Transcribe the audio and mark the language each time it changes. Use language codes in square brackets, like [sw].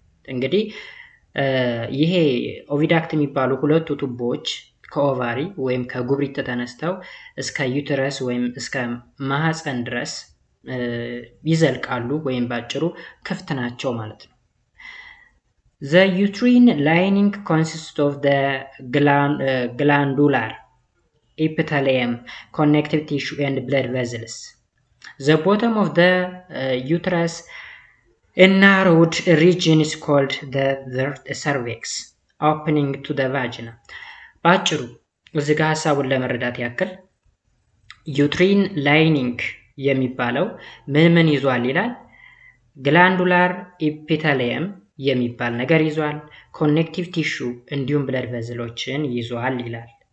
[am] እንግዲህ ይሄ ኦቪዳክት የሚባሉ ሁለቱ ቱቦች ከኦቫሪ ወይም ከጉብሪት ተነስተው እስከ ዩተረስ ወይም እስከ ማህፀን ድረስ ይዘልቃሉ ወይም ባጭሩ ክፍት ናቸው ማለት ነው። [en] The uterine lining consists of the glandular epithelium, connective tissue and blood vessels. The bottom of the uterus, a narrowed region, is called the cervix, opening to the vagina. [am] ባጭሩ እዚህ ጋር ሐሳቡን ለመረዳት ያክል ዩትሪን ላይኒንግ የሚባለው ምን ይዟል ይላል። ግላንዱላር ኢፒቴሊየም የሚባል ነገር ይዟል፣ ኮኔክቲቭ ቲሹ እንዲሁም ብለድ ቬዝሎችን ይዟል ይላል።